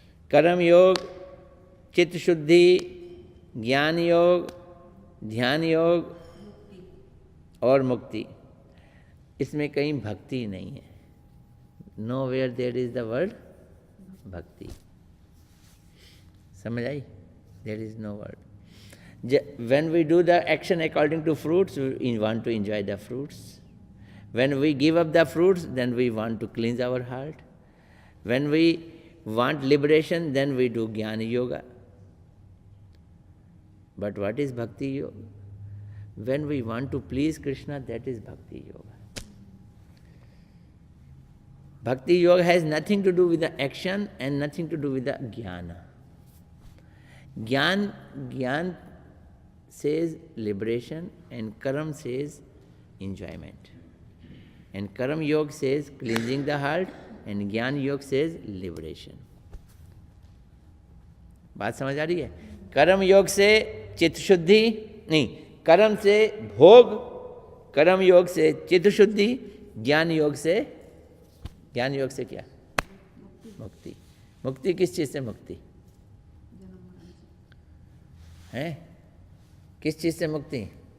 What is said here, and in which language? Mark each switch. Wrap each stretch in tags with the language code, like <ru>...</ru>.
<hi>कर्म योग, चित्त शुद्धि, ज्ञान योग, ध्यान योग और मुक्ति, इसमें कहीं भक्ति नहीं है।</hi> <en>Nowhere there is the word bhakti.</en> <hi>समझ आई?</hi> <en>There is no word. When we do the action according to fruits, we want to enjoy the fruits. When we give up the fruits, then we want to cleanse our heart. When we want liberation, then we do Jnana Yoga. But what is Bhakti Yoga? When we want to please Krishna, that is Bhakti Yoga. Bhakti Yoga has nothing to do with the action and nothing to do with the Jnana. Jnana says liberation and Karam says enjoyment. And Karam Yoga says cleansing the heart and Jnana Yoga says liberation.</en> <hi>बात समझ आ रही है? कर्म योग से चित्त शुद्धि नहीं, कर्म से भोग, कर्म योग से चित्त शुद्धि, ज्ञान योग से क्या? मुक्ति। मुक्ति किस चीज़ से मुक्ति है? किस चीज़ से मुक्ति?</hi>